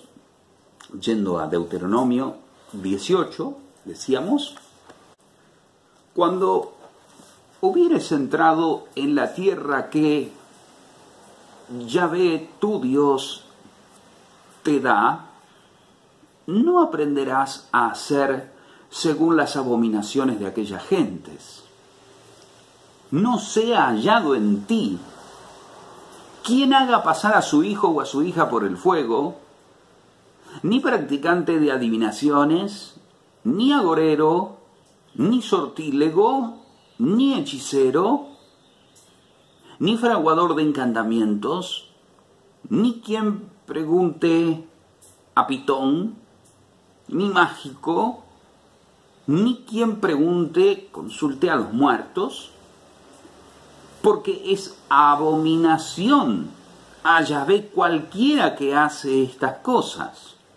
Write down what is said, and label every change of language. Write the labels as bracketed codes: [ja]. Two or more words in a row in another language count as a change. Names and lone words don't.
[es] Yendo a Deuteronomio 18, decíamos, cuando hubieres entrado en la tierra que Yahvé, tu Dios, te da, no aprenderás a hacer según las abominaciones de aquellas gentes. No sea hallado en ti quien haga pasar a su hijo o a su hija por el fuego, ni practicante de adivinaciones, ni agorero, ni sortílego, ni hechicero, ni fraguador de encantamientos, ni quien pregunte a Pitón, ni mágico, ni quien consulte a los muertos, porque es abominación a Yahvé cualquiera que hace estas cosas.